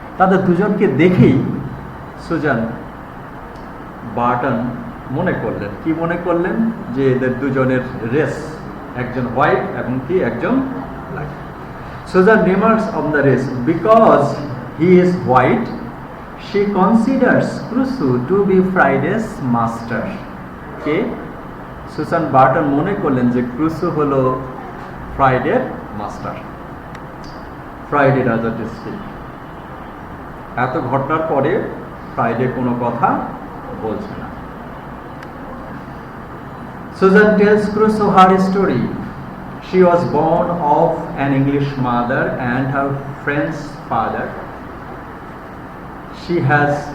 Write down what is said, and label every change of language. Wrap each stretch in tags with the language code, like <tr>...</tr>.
<bn>তাদের দুজনকে দেখেই সুজান বার্টন মনে করলেন যে এদের দুজনের রেস, একজন হোয়াইট এবং একজন black.</bn> <en>Susan remarks on the race because he is white. She considers Crusoe to be Friday's master.</en> <bn>K? Susan Burton মনে করলেন যে ক্রুসো হলো ফ্রাইডের মাস্টার। ফ্রাইডে রাজা ডিস্ট্রিক্ট। এত ঘটনার পরে ফ্রাইডে কোনো কথা বলছে না।</bn> <en>Susan tells Crusoe her story. She was born of an English mother and her French father. She has</en>